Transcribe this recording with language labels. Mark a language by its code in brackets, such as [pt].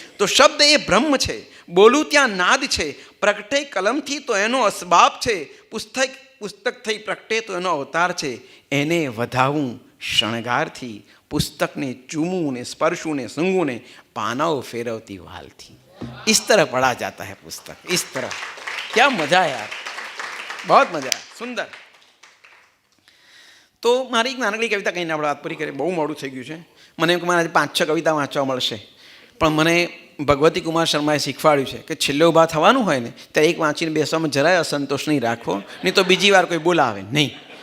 [gu] તો શબ્દ એ બ્રહ્મ છે, બોલું ત્યાં નાદ છે, પ્રગટે કલમથી તો એનો અસબાબ છે, પુસ્તક થઈ પ્રગટે તો એનો અવતાર છે. એને વધાવું શણગારથી, પુસ્તકને ચૂમું ને સ્પર્શું ને સૂંઘું ને પાનાઓ ફેરવતી વાલથી. [hi] इस तरह पढ़ा जाता है पुस्तक, इस तरह. क्या मजा यार, बहुत मजा, सुंदर. [gu] તો મારી એક નાનકડી કવિતા કહીને આપણે વાત પૂરી કરીએ. બહુ મોડું થઈ ગયું છે. મને એમ કે મારે 5-6 કવિતા વાંચવા મળશે, પણ મને ભગવતી કુમાર શર્માએ શીખવાડ્યું છે કે છેલ્લે ઊભા થવાનું હોય ને ત્યારે એક વાંચીને બેસવામાં જરાય અસંતોષ નહીં રાખવો, નહીં તો બીજી વાર કોઈ બોલાવે નહીં.